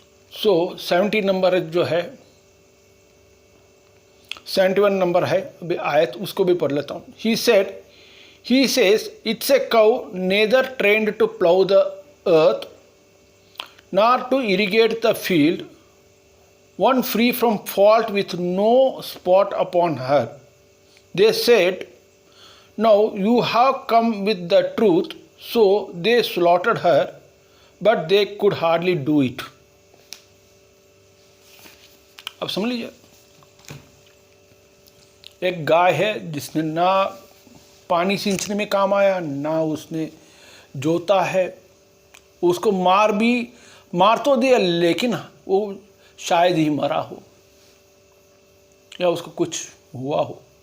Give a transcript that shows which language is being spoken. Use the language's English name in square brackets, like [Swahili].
[Hindi] So 70 number जो है, 71 number है अभी आयत, उसको भी पढ़ लेता हूँ। [English] He says, it's a cow neither trained to plow the earth nor to irrigate the field, one free from fault with no spot upon her. They said, now you have come with the truth, so they slaughtered her, but they could hardly do it. [Hindi] अब समझ लीजिए, एक गाय है जिसने ना पानी सींचने में काम आया, ना उसने जोता है, उसको मार तो दिया, लेकिन वो शायद ही मरा हो या उसको कुछ हुआ हो।